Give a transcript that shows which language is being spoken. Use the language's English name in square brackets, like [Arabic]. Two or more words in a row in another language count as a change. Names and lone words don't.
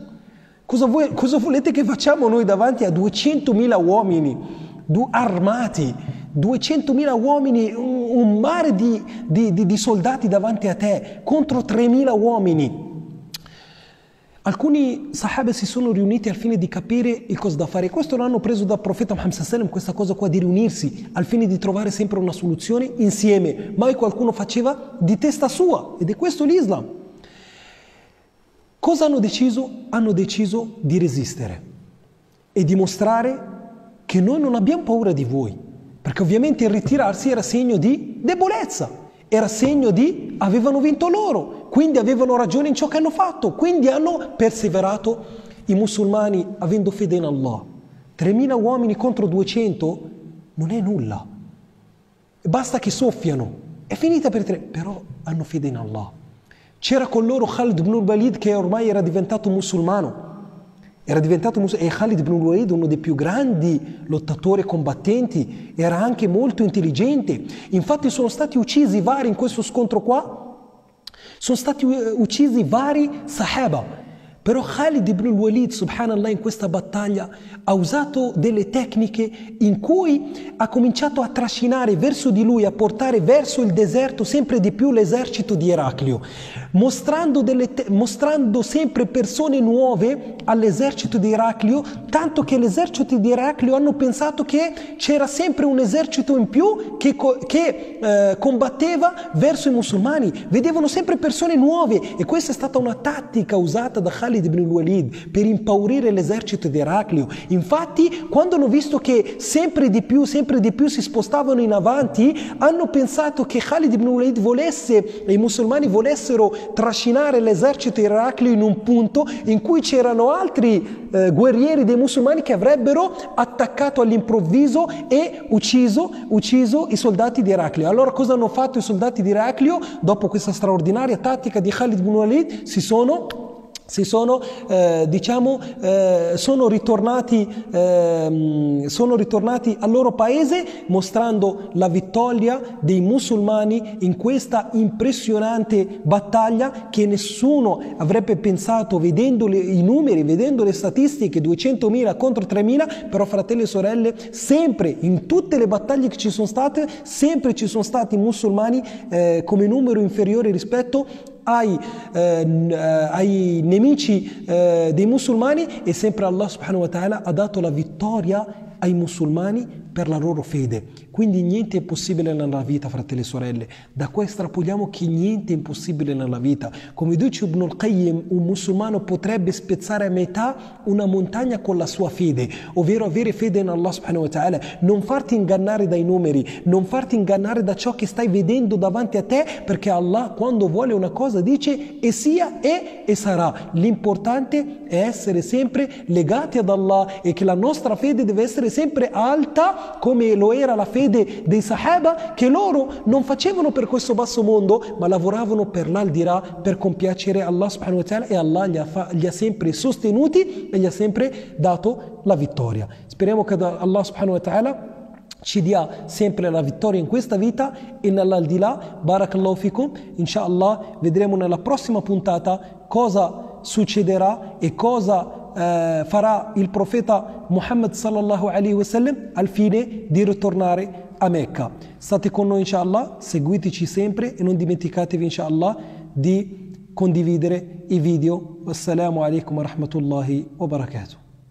[Italian] Cosa volete che facciamo noi davanti a 200.000 uomini armati? 200.000 uomini, un mare di soldati davanti a te contro 3.000 uomini. Alcuni sahaba si sono riuniti al fine di capire il cosa da fare. Questo l'hanno preso dal profeta Muhammad [Arabic] صلى الله عليه وسلم, [Italian] questa cosa qua di riunirsi al fine di trovare sempre una soluzione insieme. Mai qualcuno faceva di testa sua, ed è questo l'Islam. Cosa hanno deciso? Hanno deciso di resistere e dimostrare che noi non abbiamo paura di voi, perché ovviamente il ritirarsi era segno di debolezza, era segno di avevano vinto loro, quindi avevano ragione in ciò che hanno fatto, quindi hanno perseverato. I musulmani, avendo fede in Allah, 3.000 uomini contro 200 non è nulla, basta che soffiano, è finita per 3, però hanno fede in Allah. C'era con loro Khalid ibn al-Walid, che ormai era diventato musulmano. E Khalid ibn al-Walid, uno dei più grandi lottatori e combattenti, era anche molto intelligente. Infatti sono stati uccisi vari in questo scontro qua. Sono stati uccisi vari sahaba. Però Khalid ibn al-Walid, subhanallah, in questa battaglia ha usato delle tecniche in cui ha cominciato a trascinare verso di lui, a portare verso il deserto sempre di più l'esercito di Eraclio, mostrando sempre persone nuove all'esercito di Eraclio, tanto che l'esercito di Eraclio hanno pensato che c'era sempre un esercito in più che combatteva verso i musulmani. Vedevano sempre persone nuove, e questa è stata una tattica usata da Khalid ibn al-Walid per impaurire l'esercito di Eraclio. Infatti, quando hanno visto che sempre di più si spostavano in avanti, hanno pensato che Khalid ibn al-Walid e i musulmani volessero trascinare l'esercito di Eraclio in un punto in cui c'erano altri guerrieri dei musulmani che avrebbero attaccato all'improvviso e ucciso i soldati di Eraclio. Allora cosa hanno fatto i soldati di Eraclio? Dopo questa straordinaria tattica di Khalid ibn al-Walid sono ritornati al loro paese, mostrando la vittoria dei musulmani in questa impressionante battaglia che nessuno avrebbe pensato, vedendo i numeri, vedendo le statistiche, 200.000 contro 3.000. Però, fratelli e sorelle, sempre in tutte le battaglie che ci sono state, sempre ci sono stati musulmani come numero inferiore rispetto ai nemici dei musulmani, e sempre Allah [Arabic] سبحانه وتعالى [Italian] ha dato la vittoria ai musulmani per la loro fede. Quindi niente è possibile nella vita, fratelli e sorelle. Da qua estrapoliamo che niente è impossibile nella vita. Come dice Ibn al-Qayyim, un musulmano potrebbe spezzare a metà una montagna con la sua fede, ovvero avere fede in Allah [Arabic] سبحانه وتعالى. [Italian] Non farti ingannare dai numeri, non farti ingannare da ciò che stai vedendo davanti a te, perché Allah quando vuole una cosa dice e sia e sarà. L'importante è essere sempre legati ad Allah e che la nostra fede deve essere sempre alta, come lo era la fede dei Sahaba, che loro non facevano per questo basso mondo, ma lavoravano per l'aldilà, per compiacere Allah [Arabic] سبحانه وتعالى, [Italian] e Allah li ha sempre sostenuti e gli ha sempre dato la vittoria. Speriamo che Allah [Arabic] سبحانه وتعالى [Italian] ci dia sempre la vittoria in questa vita e nell'aldilà. [Arabic] بارك الله فيكم. [Italian] Inshallah vedremo nella prossima puntata cosa succederà e cosa farà il profeta Muhammad [Arabic] صلى الله عليه وسلم [Italian] al fine di ritornare a Mecca. State con noi inshallah, seguiteci sempre e non dimenticatevi inshallah di condividere i video. [Arabic] والسلام عليكم ورحمة الله وبركاته.